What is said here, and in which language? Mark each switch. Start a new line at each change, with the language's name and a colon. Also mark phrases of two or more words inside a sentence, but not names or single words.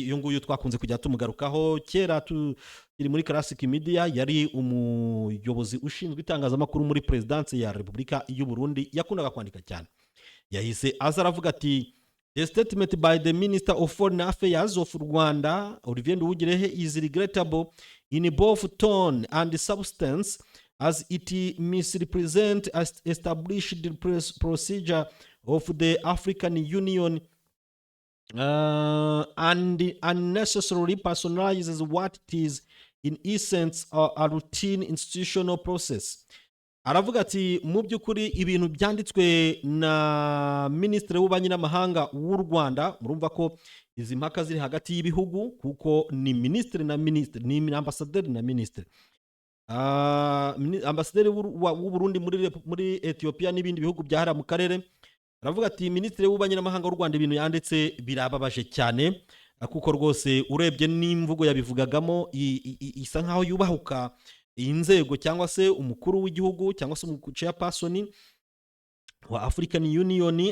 Kinyarwanda: Uyu nguyu twakunze kujya tumugarukaho kera turi muri Classic Media, yari umuyobozi ushinzwe itangazamakuru muri Presidence ya Repubulika y'u Burundi, yakundaga kwandika cyane. Yahise aza aravuga ati
English: the statement by the Minister of Foreign Affairs of Rwanda Olivier Nduhungirehe is regrettable in both tone and substance, as it misrepresents established procedure of the African Union and unnecessarily personalizes what it is in essence a routine institutional process.
Kinyarwanda: Aravuga ati mu by'ukuri ibintu byanditswe na Ministre w'ububanyi n'amahanga w'u Rwanda, murumva ko izi mpaka ziri hagati y'ibihugu kuko ni ministre na ministre, ni ambassadeur na ministre. Ambasaderi w'u Burundi muri Ethiopia n'ibindi bihugu byahara mu karere. Aravuga ati Ministre w'ububanyi n'amahanga w'u Rwanda ibintu yanditse birababaje cyane, kuko rwose urebye n'imvugo yabivugagamo isa nkaho yubahuka inzego cyangwa se umukuru w'igihugu cyangwa se chairperson wa African Union.